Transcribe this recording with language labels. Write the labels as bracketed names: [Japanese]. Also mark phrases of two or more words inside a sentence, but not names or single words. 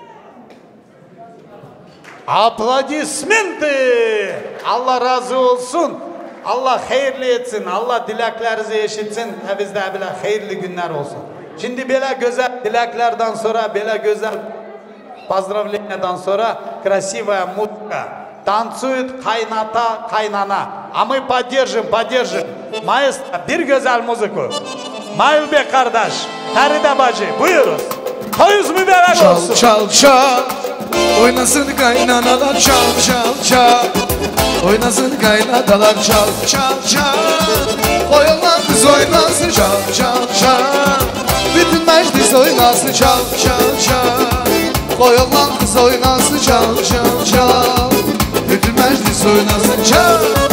[Russian] Aplodismenты! [Turkish] Allah razı olsun. Allah hayırlı etsin. Allah dileklerinizi eşitsin. Bizde böyle hayırlı günler olsun. Şimdi böyle güzel dileklerden sonra, böyle güzel поздравлениядан sonra [Russian] красивая музыка. Танцует кайната, кайнана. А мы поддержим. Маэстро, [Turkish] bir güzel müziku. Malbek kardeş, Feride bacı, buyuruz. Toyuz mübarek olsun. Çal oynasın kaynanalar çal oynasın kaynanalar çal koyunlar kız oynasın çal bütün meclis oynasın çal koyunlar kız oynasın çal bütün meclis oynasın çal.